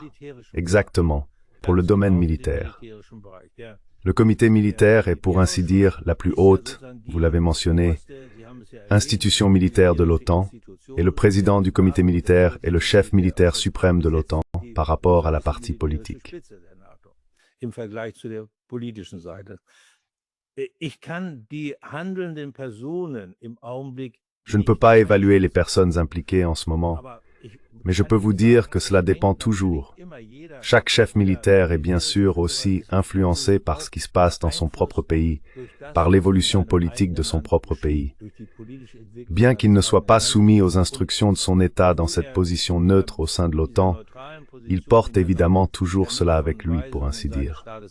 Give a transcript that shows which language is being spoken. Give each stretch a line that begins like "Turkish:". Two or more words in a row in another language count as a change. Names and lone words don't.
French: Exactement, pour le domaine militaire. Le comité militaire est, pour ainsi dire, la plus haute, vous l'avez mentionné, institution militaire de l'OTAN, et le président du comité militaire est le chef militaire suprême de l'OTAN par rapport à la partie politique.
German: Im Vergleich zu der politischen Seite. Ich kann die handelnden Personen im Augenblick.
French: Je ne peux pas évaluer les personnes impliquées en ce moment, mais je peux vous dire que cela dépend toujours. Chaque chef militaire est bien sûr aussi influencé par ce qui se passe dans son propre pays, par l'évolution politique de son propre pays. Bien qu'il ne soit pas soumis aux instructions de son État dans cette position neutre au sein de l'OTAN, il porte évidemment toujours cela avec lui, pour ainsi dire.